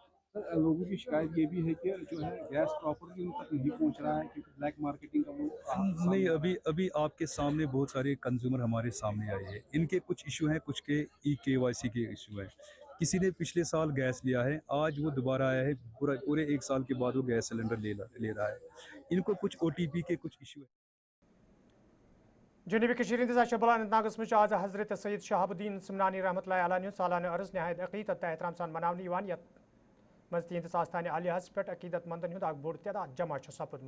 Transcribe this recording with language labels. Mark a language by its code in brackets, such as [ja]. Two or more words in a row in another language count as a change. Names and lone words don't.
[ur] لوگوں کی شکایت یہ بھی ہے کہ جو ہے گیس پراپرلی ان تک نہیں پہنچ رہا ہے کیونکہ [en] black marketing [ur] کا وہ نہیں ابھی آپ کے سامنے بہت سارے کنزیومر ہمارے سامنے آئے ہیں. ان کے کچھ ایشو ہیں, کچھ کے KYC کے ایشو ہیں. کسی نے پچھلے سال گیس لیا ہے, آج وہ دوبارہ آیا ہے, پورے 1 سال کے بعد وہ گیس سلنڈر لے رہا ہے. ان کو کچھ OTP کے کچھ ایشو ہیں. [ks] جنوبی کشیر ہندس اشرف اننت ناگس مز آز حضرت سید شہاب الدین سمنانی [ar] رحمۃ اللہ علیہ [ks] سالانہ عرض نہایت عقیدت احترام سان مناونہ یتھ مز تہندس آستان عالیہس پہ عقیدت مندن ہند بوڑ تعداد جمع سپدمت.